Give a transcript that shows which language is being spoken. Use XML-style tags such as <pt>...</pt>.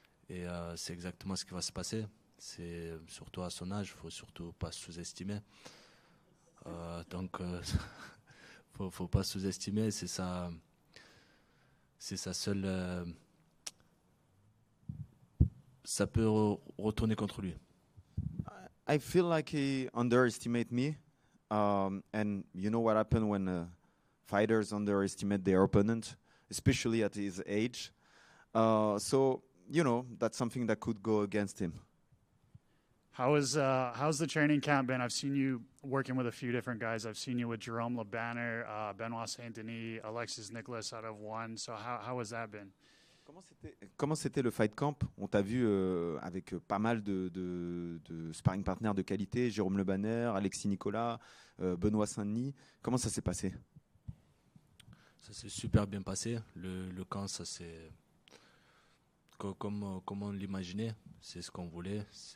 <fr>Et c'est exactement ce qui va se passer. C'est surtout à son âge, il ne faut surtout pas sous-estimer. Donc, faut pas sous-estimer. C'est sa seule. Ça peut retourner contre lui.</fr> <en>I feel like he underestimates me. And you know what happens when fighters underestimate their opponent, especially at his age. So, you know, that's something that could go against him. How's the training camp been? I've seen you working with a few different guys. I've seen you with Jerome LeBanner, Benoit Saint-Denis, Alexis Nicholas out of one. So how has that been?</en> <fr>Comment c'était le fight camp? On t'a vu avec pas mal de sparring partners de qualité, Jérôme Le Banner, Alexis Nicolas, Benoît Saint-Denis. Comment ça s'est passé? Ça s'est super bien passé. Le camp, ça c'est comme on l'imaginait. C'est ce qu'on voulait.</fr>